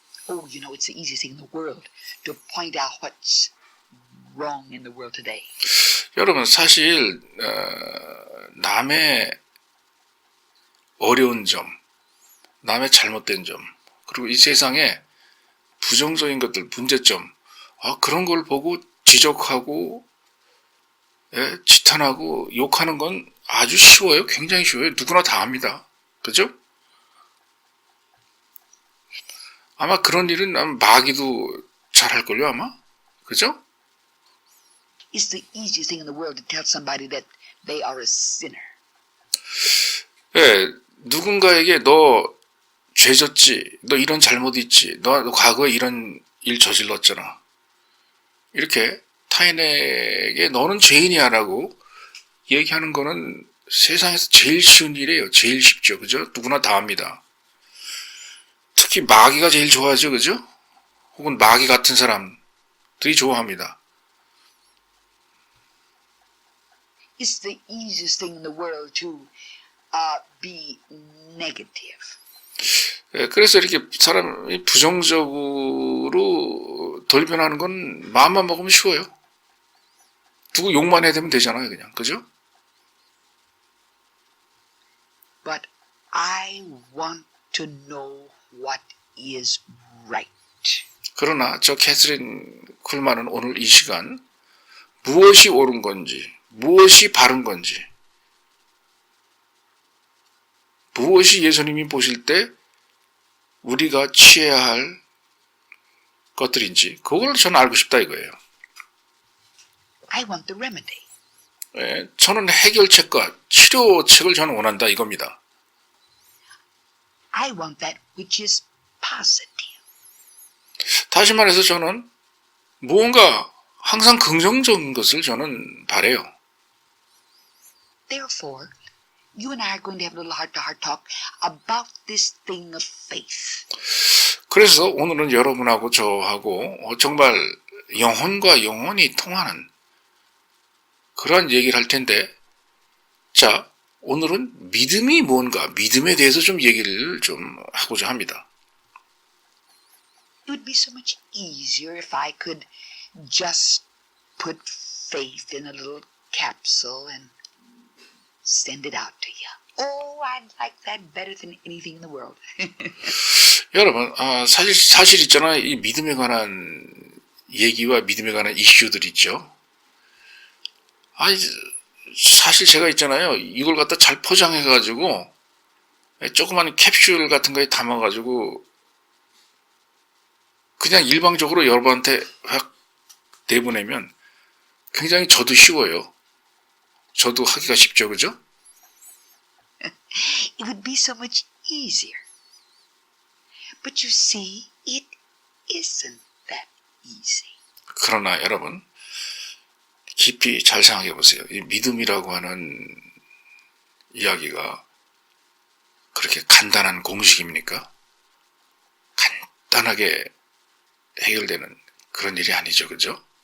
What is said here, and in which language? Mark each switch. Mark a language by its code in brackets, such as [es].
[en] Oh, you know, it's the easiest thing in the world to point out what's wrong in the world today. [ko] 여러분, 사실 남의 어려운 점, 남의 잘못된 점, 그리고 이 세상에 부정적인 것들, 문제점, 그런 걸 보고 지적하고 지탄하고 욕하는 건 아주 쉬워요. 굉장히 쉬워요. 누구나 다 합니다. 그죠? 아마 그런 일은 마귀도 잘할걸요, 아마? 그죠? [en] It's the easiest thing in the world to tell somebody that they are a sinner. [ko] 누군가에게 너 죄졌지, 너 이런 잘못 있지, 너 과거에 이런 일 저질렀잖아. 이렇게 타인에게 너는 죄인이야 라고 얘기하는 거는 세상에서 제일 쉬운 일이에요. 제일 쉽죠. 그죠? 누구나 다 합니다. 특히 마귀가 제일 좋아하죠. 그죠? 혹은 마귀 같은 사람들이 좋아합니다. [en] It's the easiest thing in the world to be negative. [ko] 그래서 이렇게 사람이 부정적으로 돌변하는 건 마음만 먹으면 쉬워요. 누구 욕만 해야 되면 되잖아요, 그냥. 그죠? [en] But I want to know what is right. [ko] 그러나 저 캐서린 쿨만은 오늘 이 시간 무엇이 옳은 건지, 무엇이 바른 건지, 무엇이 예수님이 보실 때 우리가 취해야 할 것들인지 그걸 저는 알고 싶다 이거예요. [en] I want the remedy. [ko] 저는 해결책과 치료책을 저는 원한다 이겁니다. [en] I want that which is positive. [ko] 다시 말해서 저는 무언가 항상 긍정적인 것을 저는 바래요. [en] Therefore, you and I are going to have a little heart-to-heart talk about this thing of faith. [ko] 그래서 오늘은 여러분하고 저하고 정말 영혼과 영혼이 통하는 그런 얘기를 할 텐데, 자, 오늘은 믿음이 뭔가, 믿음에 대해서 좀 얘기를 좀 하고자 합니다. [en] It would be so much easier if I could just put faith in a little capsule and send it out to you. Oh, I'd like that better than anything in the world. [ko] 여러분, 사실 있잖아요. 이 믿음에 관한 얘기와 믿음에 관한 이슈들 있죠. 사실 제가 있잖아요. 이걸 갖다 잘 포장해가지고 조그만 캡슐 같은 거에 담아가지고 그냥 일방적으로 여러분한테 확 내보내면 굉장히 저도 쉬워요. 저도 하기가 쉽죠, 그죠? [en] It would be so much easier. But you see, it isn't that easy. [ko] 그러나 여러분, 깊이 잘 생각해 보세요. 이 믿음이라고 하는 이야기가 그렇게 간단한 공식입니까? 간단하게 해결되는 그런 일이 아니죠, 그죠?